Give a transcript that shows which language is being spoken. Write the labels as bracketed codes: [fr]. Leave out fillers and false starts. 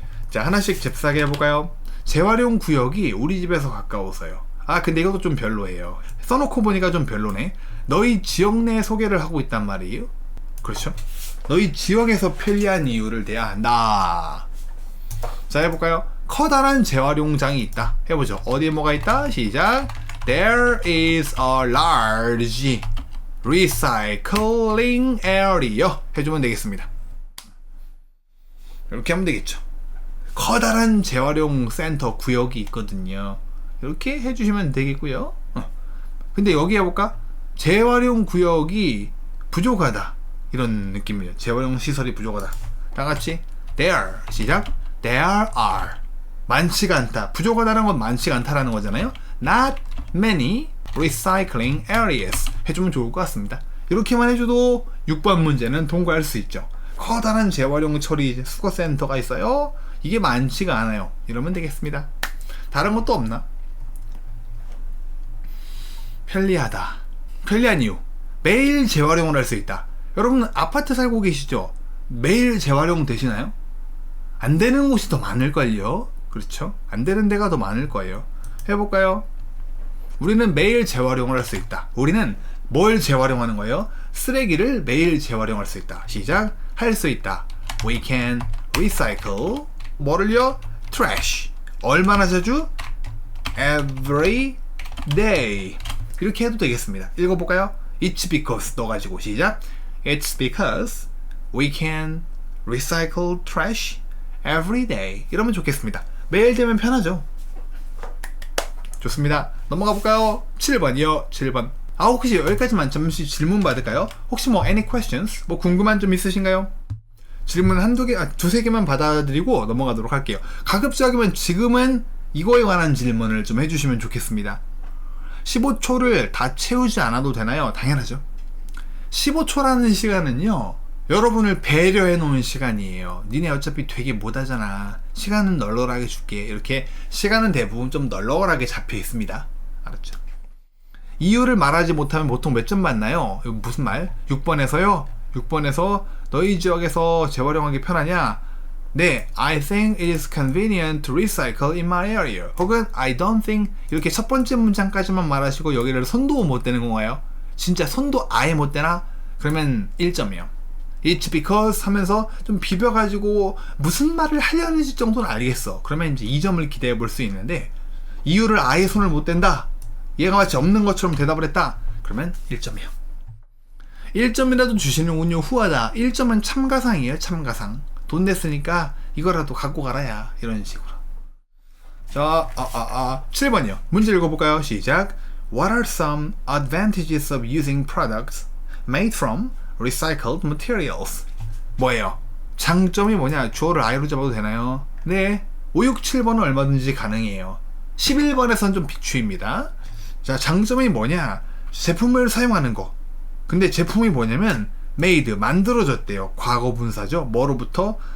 [ko] 자, 하나씩 잽싸게 해볼까요? 재활용 구역이 우리 집에서 가까워서요. 아, 근데 이것도 좀 별로예요. 써놓고 보니까 좀 별로네. 너희 지역 내 소개를 하고 있단 말이에요. 그렇죠? 너희 지역에서 편리한 이유를 대야 한다. 자, 해볼까요? 커다란 재활용장이 있다. 해보죠. 어디에 뭐가 있다? 시작. [en] There is a large recycling area. [ko] 해주면 되겠습니다. 이렇게 하면 되겠죠. 커다란 재활용 센터 구역이 있거든요. 이렇게 해주시면 되겠고요. 근데 여기 해볼까? 재활용 구역이 부족하다. 이런 느낌이에요. 재활용 시설이 부족하다. 다같이 There. 시작. [en] There are. [ko] 많지가 않다. 부족하다는 건 많지가 않다라는 거잖아요. [en] Not many recycling areas. [ko] 해주면 좋을 것 같습니다. 이렇게만 해줘도 6번 문제는 통과할 수 있죠. 커다란 재활용 처리 수거센터가 있어요. 이게 많지가 않아요. 이러면 되겠습니다. 다른 것도 없나? 편리하다. 편리한 이유. 매일 재활용을 할 수 있다. 여러분 아파트 살고 계시죠? 매일 재활용 되시나요? 안 되는 곳이 더 많을걸요? 그렇죠? 안 되는 데가 더 많을 거예요. 해볼까요? 우리는 매일 재활용을 할 수 있다. 우리는 뭘 재활용하는 거예요? 쓰레기를 매일 재활용할 수 있다. 시작. 할 수 있다. [en] We can recycle. [ko] 뭐를요? Trash. 얼마나 자주? [en] Every day. [ko] 이렇게 해도 되겠습니다. 읽어볼까요? It's because 넣어가지고 시작. [en] It's because we can recycle trash every day. [ko] 이러면 좋겠습니다. 매일 되면 편하죠. 좋습니다. 넘어가 볼까요? 7번이요. 7번. 아, 혹시 여기까지만 잠시 질문 받을까요? 혹시 뭐 [en] any questions? [ko] 뭐 궁금한 점 있으신가요? 질문 두세 개만 받아드리고 넘어가도록 할게요. 가급적이면 지금은 이거에 관한 질문을 좀 해주시면 좋겠습니다. 15초를 다 채우지 않아도 되나요? 당연하죠. 15초라는 시간은요, 여러분을 배려해 놓은 시간이에요. 니네 어차피 되게 못하잖아. 시간은 널널하게 줄게. 이렇게 시간은 대부분 좀 널널하게 잡혀 있습니다. 알았죠? 이유를 말하지 못하면 보통 몇 점 받나요? 이거 무슨 말? 6번에서요? 6번에서 너희 지역에서 재활용하기 편하냐? [en] 네, I think it is convenient to recycle in my area. 혹은 I don't think. [ko] 이렇게 첫 번째 문장까지만 말하시고 여기를 손도 못 대는 건가요? 진짜 손도 아예 못 대나? 그러면 1점이요. [en] It's because [ko] 하면서 좀 비벼가지고 무슨 말을 하려는지 정도는 알겠어. 그러면 이제 2점을 기대해 볼 수 있는데, 이유를 아예 손을 못 댄다. 얘가 마치 없는 것처럼 대답을 했다. 그러면 1점이요. 1점이라도 주시는군요. 후하다. 1점은 참가상이에요. 참가상. 돈 냈으니까 이거라도 갖고 가라야. 이런 식으로. 자, 7번이요. 문제 읽어볼까요? 시작. [en] What are some advantages of using products made from recycled materials? [ko] 뭐예요? 장점이 뭐냐? 주어를 I로 잡아도 되나요? 네. 5, 6, 7번은 얼마든지 가능해요. 11번에선 좀 비추입니다. 자, 장점이 뭐냐? 제품을 사용하는 거. 근데 제품이 뭐냐면 made, 만들어졌대요. 과거 분사죠. 뭐로부터?